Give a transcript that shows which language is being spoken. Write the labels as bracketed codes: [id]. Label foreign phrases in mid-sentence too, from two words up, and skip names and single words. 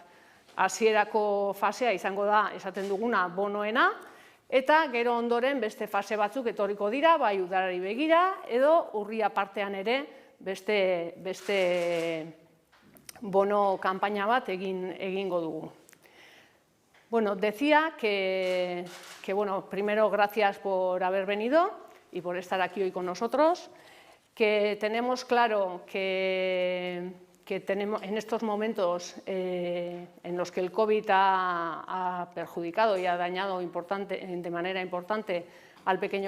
[eu] Hasierako fasea izango da, esaten duguna, bonoena, eta gero ondoren beste fase batzuk etorriko dira, bai udalari begira, edo urria partean ere beste bono kanpaina bat egingo dugu. [es] Decía que primero gracias por haber venido y por estar aquí hoy con nosotros, que tenemos claro que tenemos en estos momentos en los que el COVID ha perjudicado y ha dañado de manera importante al pequeño